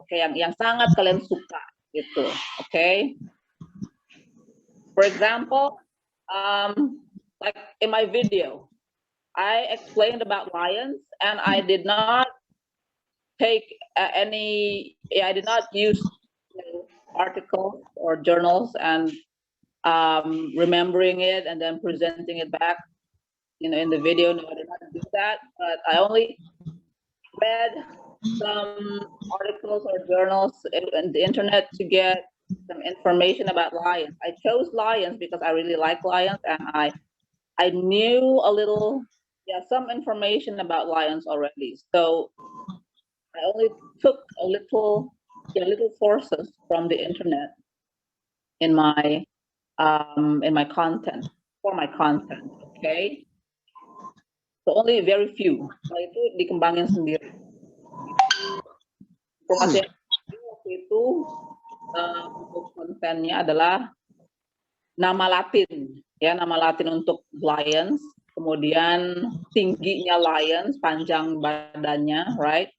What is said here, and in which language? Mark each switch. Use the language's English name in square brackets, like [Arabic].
[Indonesian] Okay, yang sangat kalian suka gitu. [English] Okay. For example, like in my video, I explained about lions, and I did not take I did not use articles or journals and remembering it and then presenting it back, in the video. No, I did not do that, but I only read some articles or journals on the internet to get some information about lions. I chose lions because I really like lions, and I knew a little, some information about lions already. So I only took a little sources from the internet in my content, for my content. Okay, so only very few. [Indonesian] Nah, itu dikembangin sendiri. Informasi waktu itu untuk kontennya adalah nama Latin, nama Latin untuk lions, kemudian tingginya lions, panjang badannya, right?